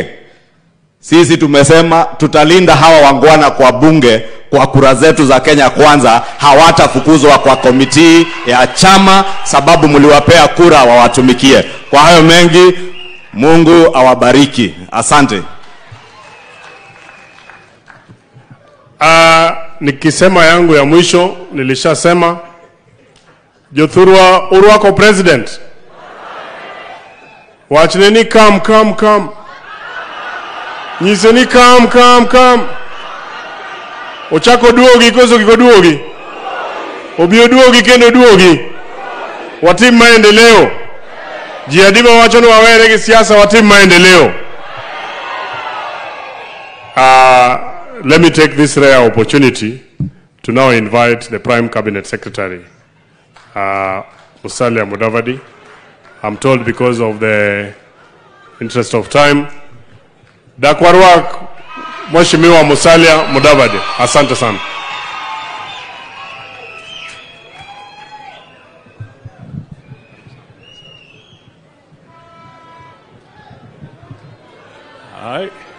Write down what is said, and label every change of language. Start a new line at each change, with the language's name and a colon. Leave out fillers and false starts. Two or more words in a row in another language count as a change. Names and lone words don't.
Swahili: Sisi tumesema tutalinda hawa wangwana kwa bunge, kwa kura zetu za Kenya Kwanza, hawatafukuzwa kwa komiti ya chama sababu mliwapea kura wawatumikie. Kwa hayo mengi, Mungu awabariki. Asante. Nikisema yangu ya mwisho nilishasema.
Luo (Kenya and Tanzania): Jothurwa Urwako President. Wachineni come. Nyiseni come. Ochako duogi koso kiko duogi. Obio duogi kendo duogi. Watim maendeleo. Jiadiba wachono wawere ki siasa watim maendeleo.
English: Let me take this rare opportunity to to now invite the Prime Cabinet Secretary, Musalia Mudavadi. I'm told because of the interest of time,
Swahili: Dakwarwak Mheshimiwa Musalia Mudavadi. Asante sana. Hai.